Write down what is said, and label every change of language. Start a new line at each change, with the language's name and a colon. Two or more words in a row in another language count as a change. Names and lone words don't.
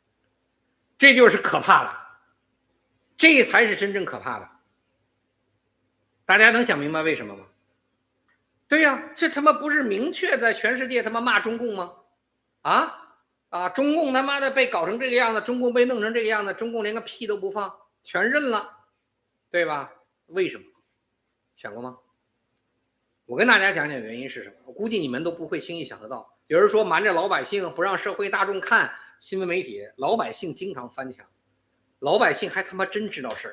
Chinese: 这就是可怕的，这才是真正可怕的。大家能想明白为什么吗？对呀，这他妈不是明确在全世界他妈骂中共吗？中共他媽的被搞成這個樣子，中共被弄成這個樣子，中共連個屁都不放，全認了，對吧？為什麼？想過嗎？我跟大家講講原因是什麼，我估計你們都不會輕易想得到。有人說瞞着老百姓不讓社會大眾看新聞媒體，老百姓經常翻牆，老百姓還他媽真知道事兒。